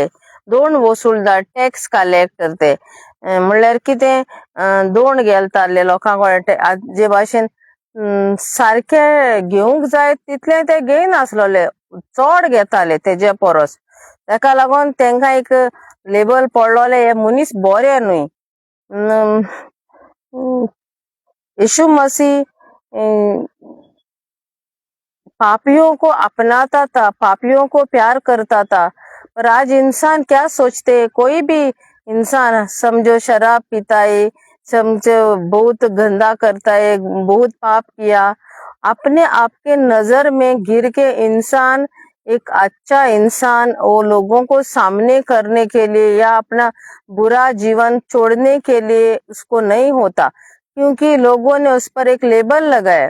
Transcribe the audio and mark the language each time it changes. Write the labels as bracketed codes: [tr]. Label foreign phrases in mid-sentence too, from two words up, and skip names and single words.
[kok] दोन वसूलदार, [en] tax collector [kok] ते म्हणल्यार कितें दोन गेलताले लोकांक जे भाशेन सारखे घेवंक जाय तितले ते घेयनासलोले, चड घेताले तेजे परस. ताका लागून तांकां एक लेबल पडलोले, हे मनीस बरे न्हय. [hi] यीशु मसीह पापियों को अपनाता था, पापियों को प्यार करता था. पर आज इंसान क्या सोचते, कोई भी इंसान समझो शराब पीता है, समझो बहुत गंदा करता है, बहुत पाप किया, अपने आप के नजर में गिर के इंसान एक अच्छा इंसान वो लोगों को सामने करने के लिए या अपना बुरा जीवन छोड़ने के लिए उसको नहीं होता, क्योंकि लोगों ने उस पर एक लेबल लगाया.